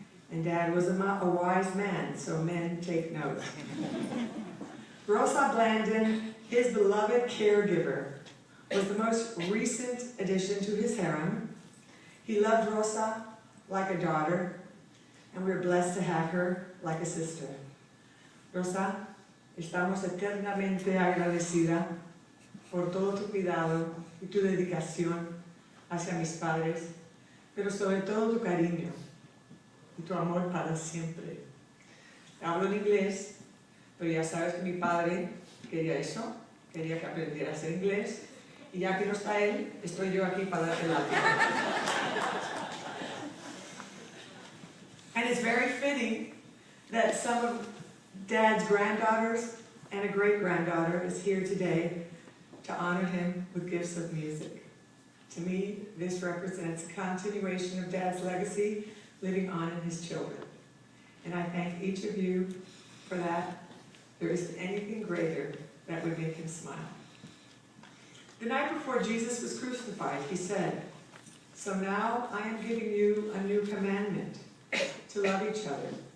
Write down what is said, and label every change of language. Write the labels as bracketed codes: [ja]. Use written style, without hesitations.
[en] And Dad was a wise man, so men take note. Rosa Blandon, his beloved caregiver, was the most recent addition to his harem. He loved Rosa like a daughter, and we are blessed to have her like a sister. [es] Rosa, estamos eternamente agradecida por todo tu cuidado y tu dedicación hacia mis padres, pero sobre todo tu cariño y tu amor para siempre. hablo en inglés, pero ya sabes que mi padre quería eso, quería que aprendiera a hacer inglés, y ya que no está él, estoy yo aquí para darte la [en] And it's very fitting that some of Dad's granddaughters and a great-granddaughter is here today to honor him with gifts of music. To me, this represents a continuation of Dad's legacy living on in his children. And I thank each of you for that. There isn't anything greater that would make him smile. The night before Jesus was crucified, he said, "So now I am giving you a new commandment, to love each other.